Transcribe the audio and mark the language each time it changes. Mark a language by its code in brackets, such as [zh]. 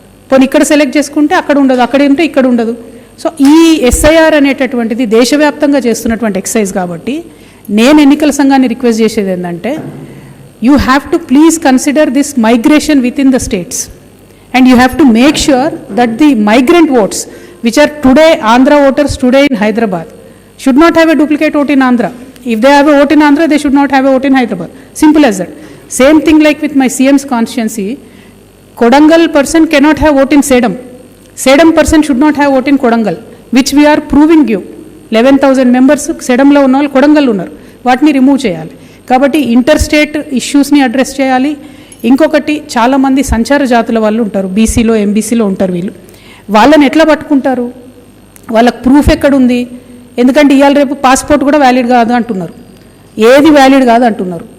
[te] పోనీ ఇక్కడ సెలెక్ట్ చేసుకుంటే అక్కడ ఉండదు, అక్కడ ఉంటే ఇక్కడ ఉండదు. సో ఈ ఎస్ఐఆర్ అనేటటువంటిది దేశవ్యాప్తంగా చేస్తున్నటువంటి ఎక్సైజ్ కాబట్టి నేను ఎన్నికల సంఘాన్ని రిక్వెస్ట్ చేసేది ఏంటంటే [en] You have to please consider this migration with in the states and you have to make sure that the migrant votes which are today Andhra voters today in Hyderabad should not have a duplicate vote in Andhra. If they have a vote in Andhra, they should not have a vote in Hyderabad. Simple as that. Same thing like with my CM's constituency, Kodangal person cannot have vote in Sedam. Sedam person should not have vote in Kodangal, which we are proving you. [te] 11,000 members Sedamlo unnal Kodangal unnaru. వాటిని remove చేయాలి. కాబట్టి inter state ఇష్యూస్ని address చేయాలి. ఇంకొకటి చాలామంది సంచార జాతుల వాళ్ళు ఉంటారు, బీసీలో ఎంబీసీలో ఉంటారు. వాళ్ళని ఎట్లా పట్టుకుంటారు? వాళ్ళకి ప్రూఫ్ ఎక్కడుంది? ఎందుకంటే ఇవాళ రేపు పాస్పోర్ట్ కూడా వ్యాలిడ్ కాదు అంటున్నారు, ఏది వ్యాలిడ్ కాదు అంటున్నారు.